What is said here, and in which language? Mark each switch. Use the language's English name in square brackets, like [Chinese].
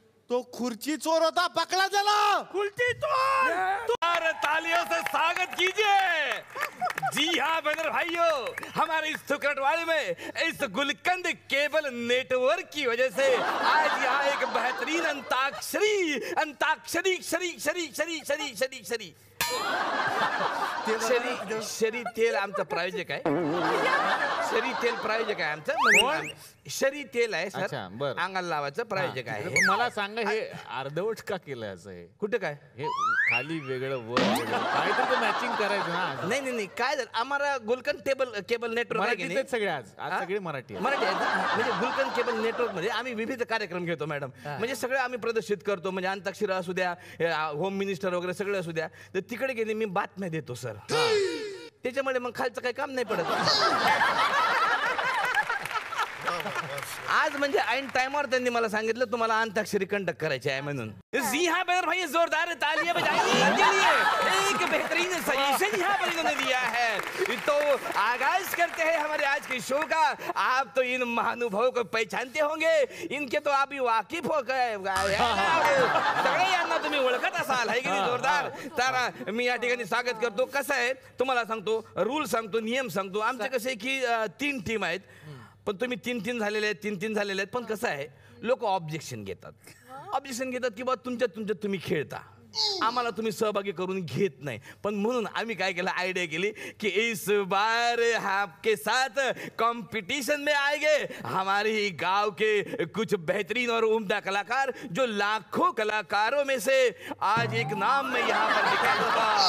[Marathi] तो खुर्ची चोर होता, पकडा त्याला. [Hindi] उल्टी तो तालियों से स्वागत कीजिए. जी हाँ बहन भाइयों, हमारे इस सुकरटवाड़ी में इस गुलकंद केबल नेटवर्क की वजह से आज यहाँ एक बेहतरीन अंताक्षरी अंताक्षरी शरी शरी शरी शरी शरी शरी शरी शरी [Marathi] तेल आमचं प्रायोजक आहे. शरी तेल प्रायोजक आहे आमचं. म्हणजे शरी तेल आहे सर. अच्छा, बरं. अंगाला लावायचं प्रायोजक आहे. पण मला सांगा, हे अर्धवट का केलंय असं? हे कुठं काय? हे खाली वेगळं वर वेगळं. काहीतरी मॅचिंग करायचं ना. नाही नाही नाही, काय झालं, आम्हाला गुलकंद केबल नेटवर्क आहे की मराठीत नाही? आहेत सगळे. आज सगळे मराठी आहेत. मराठी आहेत ना? म्हणजे गुलकंद केबल नेटवर्क मध्ये आम्ही विविध कार्यक्रम घेतो मॅडम. म्हणजे सगळे आम्ही प्रदर्शित करतो. म्हणजे अंताक्षरी असू द्या, होम मिनिस्टर वगैरे सगळे असू द्या. तर तिकडे गेले मी बातम्या देतो सर. त्याच्यामुळे मग खालचं काही काम नाही पडत. आज म्हणजे ऐन टाइमवर त्यांनी मला सांगितलं तुम्हाला अंताक्षरी कंडक्ट करायची आहे म्हणून. [Hindi] जी हाँ बहन भाई, जोरदार तालियां बजाइए इनके लिए. एक बेहतरीन सजेशन यहाँ पर इन्होंने दिया है. तो आगाज करते हैं हमारे आज के शो का. आप तो इन महानुभावों को पहचानते होंगे. इनके तो आप वाकिफ हो गए. [Marathi] सगळे यांना तुम्ही ओळखत असाल, है की नाही? जोरदार. तर मी या ठिकाणी स्वागत करतो. कसं आहे तुम्हाला सांगतो, रूल सांगतो, नियम सांगतो. आमचे कसे की 3 टीम आहेत. पण तुम्ही 3 झालेले आहेत. पण कसं आहे, लोक ऑब्जेक्शन घेतात की बा तुमच्यात तुम्ही खेळता, आम्हाला तुम्ही सहभागी करून घेत नाही. पण म्हणून आम्ही काय केलं, आयडिया केली की [Hindi] इस बार आपके साथ कंपटीशन में आएंगे हमारे गांव के कुछ बेहतरीन और उम्दा कलाकार, जो लाखों कलाकारों में से आज एक नाम मैं यहाँ पर निकालूंगा.